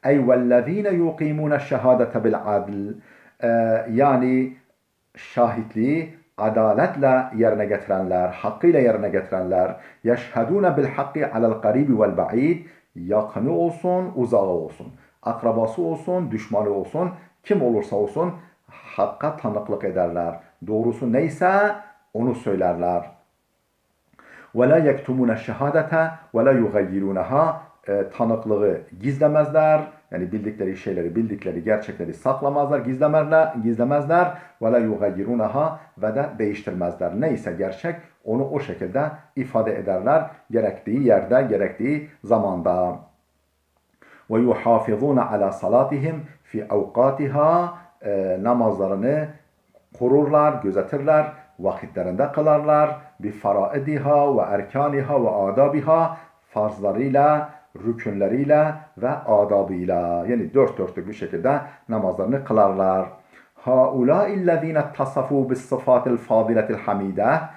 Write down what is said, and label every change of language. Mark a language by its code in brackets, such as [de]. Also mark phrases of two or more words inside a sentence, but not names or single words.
[ar] أي والذين يقيمون الشهادة بالعدل. [tr] Yani şahitliği adaletle yerine getirenler, hakkıyla yerine getirenler, [ar] يشهدون بالحق على القريب والبعيد, [tr] yakını olsun, uzağı olsun, akrabası olsun, düşmanı olsun, kim olursa olsun hakka tanıklık ederler. Doğrusu neyse onu söylerler. [ar] وَلَا يَكْتُمُونَ الشَّهَادَةَ وَلَا يُغَيِّرُونَهَا [tr] Tanıklığı gizlemezler. Yani bildikleri şeyleri, bildikleri gerçekleri saklamazlar, gizlemezler. [ar] وَلَا يُغَيِّرُونَهَا [tr] Ve de değiştirmezler. Neyse gerçek onu o şekilde ifade ederler. Gerektiği yerde, gerektiği zamanda. [ar] وَيُحَافِظُونَ عَلَى صَلَاتِهِمْ فِي أَوْقَاتِهَا [tr] Namazlarını korurlar, gözetirler, vakitlerinde kılarlar. [ar] بفرائضها وأركانها وآدابها [tr] farzlarıyla, rükünleriyle ve adabıyla. Yani dört dörtlük bir şekilde namazlarını kılarlar. [ar] هؤلاء الذين اتصفوا بالصفات الفاضلة الحميدة.